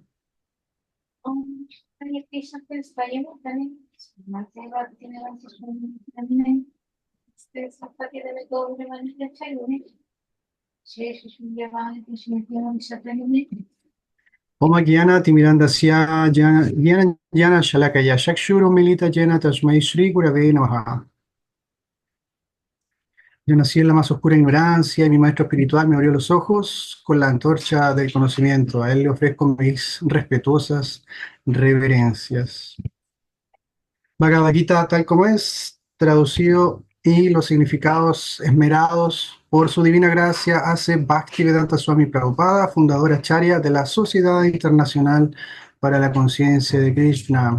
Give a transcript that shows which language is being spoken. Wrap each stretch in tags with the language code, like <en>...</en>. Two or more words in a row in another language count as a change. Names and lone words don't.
<sa>Om Hare Krishna Prestaya Bhutale Srimate Bhaktivedanta Swami Namine Namaste Saraswati Deve Gauravani Pracharine Shesha Shunyavadi Pachatya Deshatanine. Om Gyana Timirandasya Gyana Shalakaya Chakshuru Milita Jena Tasmai Shri Gurave Namaha.</sa> <es>Yo nací en la más oscura ignorancia y mi maestro espiritual me abrió los ojos con la antorcha del conocimiento. A él le ofrezco mis respetuosas reverencias. Bhagavad Gita tal como es, traducido y los significados esmerados por su divina gracia hace Bhaktivedanta Swami Prabhupada, fundador acharya de la Sociedad Internacional para la conciencia de Krishna.</es>